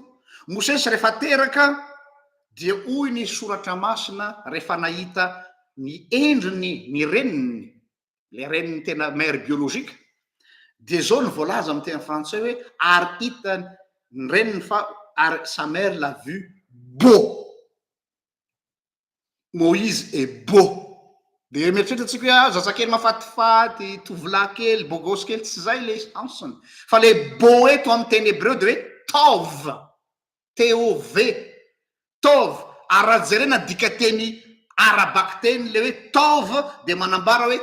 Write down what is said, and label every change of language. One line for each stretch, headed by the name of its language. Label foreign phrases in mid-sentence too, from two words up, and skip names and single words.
Malagasy: Mosesy rehefa teraka dia hoy ny soratra masina rehefa nahita ny endriny ny reniny, le reniny tena mère biologika, dia zao ny voalaza amin'ny teny frantsay hoe ary hita ny reniny fa ary
French: sa mère l'a vu beau. Moïse est beau.
Malagasy: de mieritreritatsika hoe zazakely mafatifaty tovolahy kely bogosy kely tsy zay le ansony fa le bo eto amin'ny teny hebreo de hoe tove tov tove ary raha jerena dika teny arabaky teny le hoe tove de manambara hoe